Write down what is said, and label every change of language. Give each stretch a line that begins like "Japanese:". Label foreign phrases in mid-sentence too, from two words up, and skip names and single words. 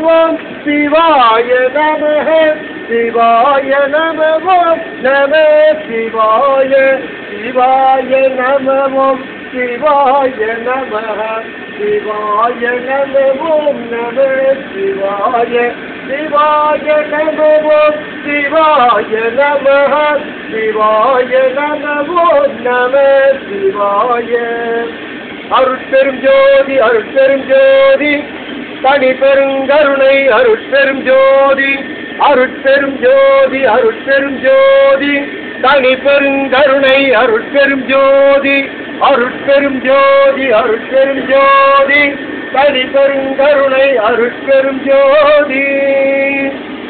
Sanskrit: ओम शिवाय नमः शिवाय नमः ओम नमः शिवाय शिवाय नमः ओम शिवाय नमः शिवाय नमः ओम नमः शिवाय शिवाय नमः ओम शिवाय नमः शिवाय नमः ओम नमः शिवाय
Tamil: அருட்பெரும் ஜோதி அருட்பெரும் ஜோதி தனி பெருங்கருணை அருட்பெரும் ஜோதி அருட்பெரும் ஜோதி அருட்பெரும் ஜோதி தனி பெருங்கருணை அருட்பெரும் ஜோதி அருட்பெரும் ஜோதி அருட்பெரும் ஜோதி தனி பெருங்கருணை அருட்பெரும் ஜோதி